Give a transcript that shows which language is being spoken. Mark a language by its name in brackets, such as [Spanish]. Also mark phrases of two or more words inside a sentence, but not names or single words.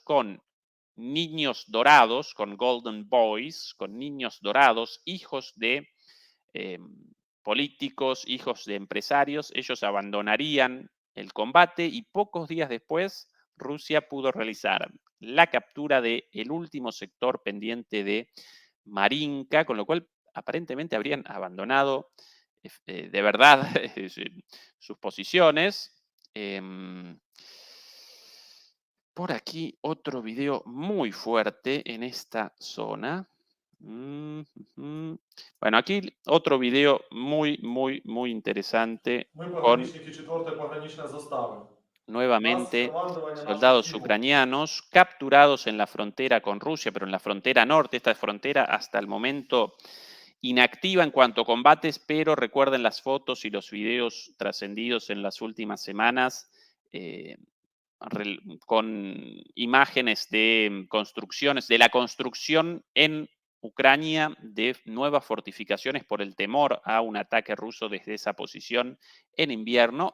[Spanish] con niños dorados, con [English] golden boys, [Spanish] con niños dorados, hijos de eh, políticos, hijos de empresarios, ellos abandonarían el combate y pocos días después Rusia pudo realizar la captura del último sector pendiente de Marinka, con lo cual aparentemente habrían abandonado de verdad sus posiciones. Por aquí otro video muy fuerte en esta zona. Bueno, aquí otro video muy interesante [Ukrainian] Ми [Spanish] con [Ukrainian] пограничники 4-ї пограничної застави. Нас [Spanish] nuevamente [Ukrainian] командування наше [Spanish] soldados [Ukrainian] втіло. [Spanish] ucranianos capturados en la frontera con Rusia, pero en la frontera norte. Esta frontera hasta el momento inactiva en cuanto a combates, pero recuerden las fotos y los videos trascendidos en las últimas semanas con imágenes de construcciones, de la construcción en Ucrania de nuevas fortificaciones por el temor a un ataque ruso desde esa posición en invierno.